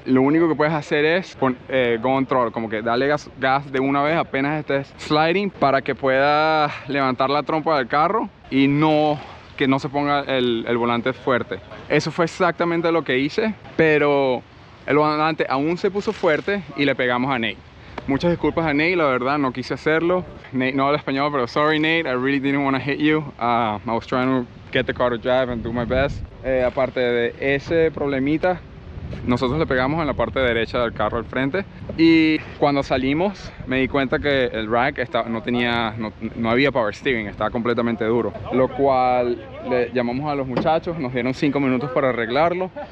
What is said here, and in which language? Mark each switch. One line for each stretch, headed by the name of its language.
Spanish: Lo único que puedes hacer es
English: go on throttle,
Spanish: como que dale gas de una vez apenas estés sliding, para que pueda levantar la trompa del carro y que no se ponga el volante fuerte. Eso fue exactamente lo que hice, pero el volante aún se puso fuerte y le pegamos a Nate. Muchas disculpas a Nate, la verdad, no quise hacerlo. Nate no habla español, pero
English: sorry Nate, I really didn't want to hit you. I was trying to get the car to drive and do my best.
Spanish: Aparte de ese problemita, nosotros le pegamos en la parte derecha del carro al frente. Y cuando salimos, me di cuenta que el rack no había power steering, estaba completamente duro. Lo cual le llamamos a los muchachos, nos dieron 5 minutos para arreglarlo.